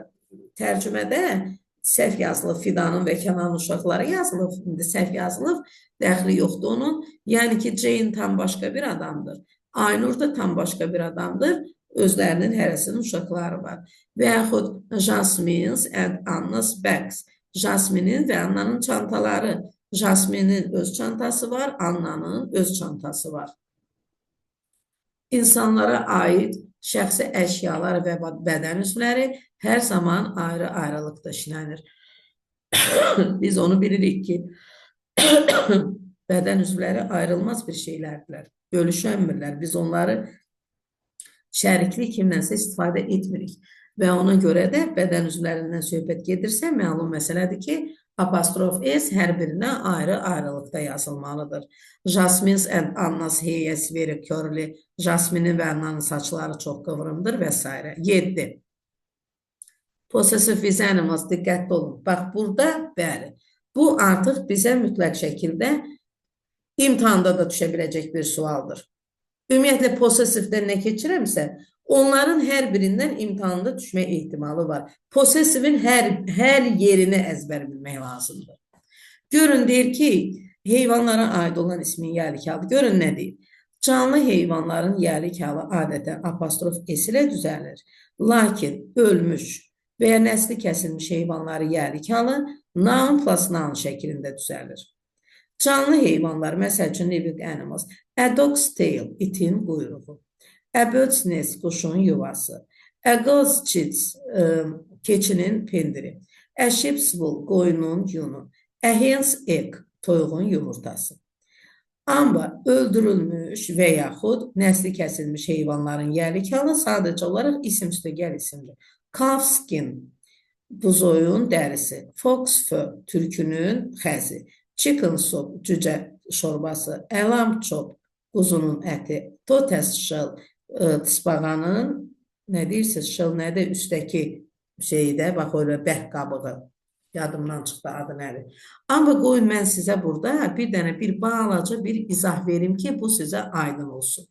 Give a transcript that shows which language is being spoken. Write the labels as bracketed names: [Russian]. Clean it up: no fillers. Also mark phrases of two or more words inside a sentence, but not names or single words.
[Azerbaijani] Tərcümədə səhv yazılıb, Fidanın və Kənanın uşaqları yazılıb, indi səhv yazılıb, dəxli yoxdur onun. Yəni ki, Jane tam başqa bir adamdır. Aynur da tam başqa bir adamdır. Özlərinin hərəsinin uşaqları var. Və yaxud [English] Jasmine's and Anna's bags. [Azerbaijani] Jasmine'in və Annanın çantaları. Jasmine'in öz çantası var, Annanın öz çantası var. İnsanlara aid şəxsi əşyalar və bədən üzvləri hər zaman ayrı-ayrılıqda işlənir. Biz onu bilirik ki, bədən üzvləri ayrılmaz bir şeylərdirlər. Bölüşənmirlər. Biz onları şəriklik kimlənsə istifadə etmirik və ona görə də bədən üzvlərindən söhbət gedirsə, məlum məsələdir ki, Apostrof S hər birinə ayrı-ayrılıqda yazılmalıdır. [English] Jasmine's and Anna's hair is very curly. [Azerbaijani] Jasminin və Annanın saçları çox qıvrımdır və s. [English] 7. Possessive with animals, [Azerbaijani] diqqətli olun. Bax, burada, bəli, bu artıq bizə mütləq şəkildə imtahanda da düşə biləcək bir sualdır. Ümumiyyətlə, possessive'dən nə keçirəmsə, onların hər birindən imtahanda düşmə ehtimalı var. Possessive'in hər yerini əzbər bilmək lazımdır. Görün, deyir ki, heyvanlara aid olan ismin yəlik halı. Görün, nə deyir? Canlı heyvanların yəlik halı adətən apostrof S ilə düzəlir. Lakin ölmüş və ya nəsli kəsilmiş heyvanları yəlik halı [English] noun plus noun [Azerbaijani] şəklində düzəlir. Canlı heyvanlar, məsəl üçün [English] living animals, a dog's tail, [Azerbaijani] itin quyruğu, [English] a bird's nest, [Azerbaijani] quşun yuvası, [English] a goat's cheeks, [Azerbaijani] keçinin pendiri, [English] a sheep's wool, [Azerbaijani] qoyunun yunu, [English] a hen's egg, [Azerbaijani] toyuğun yumurtası. Amma öldürülmüş və yaxud nəsli kəsilmiş heyvanların yəlik halı sadəcə olaraq isim üstəgəl isimdir. [English] Calf skin, [Azerbaijani] buzoyun dərisi, [English] fox fur, [Azerbaijani] tülkünün xəzi, [English] chicken soup, [Azerbaijani] cücə şorbası, [English] a lamb chop, [Azerbaijani] quzunun əti, [English] tortoise shell, [Azerbaijani] tısbağanın, nə deyirsiniz, shell nədir? Üstəki şeydə, bax, öyle bərk qabığı, yadımdan çıxdı adı nədir. Amma qoyun, mən sizə burada bir balaca bir izah verim ki, bu sizə aydın olsun.